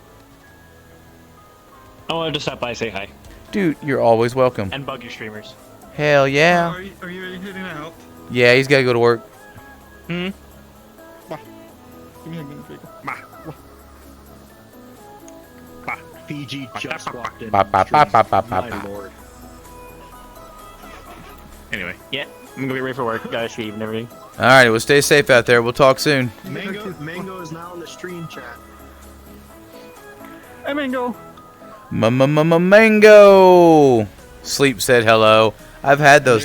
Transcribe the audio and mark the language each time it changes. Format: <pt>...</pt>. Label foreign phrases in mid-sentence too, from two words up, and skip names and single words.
<en>I wanted to stop by and say hi. Dude, you're always welcome. And bug your streamers. Hell yeah. Are you ready heading out? Yeah, he's got to go to work. Hmm? Give me a minute, Figure. Fiji just walked in. Ba, ba, ba, ba, ba, ba, My ba. lord. Anyway, yeah. I'm gonna be ready for work. Gotta shave and everything. All right, well, stay safe out there. We'll talk soon. Mango is now in the stream chat. Hey, Mango. Mango. Sleep said hello. I've had those</en>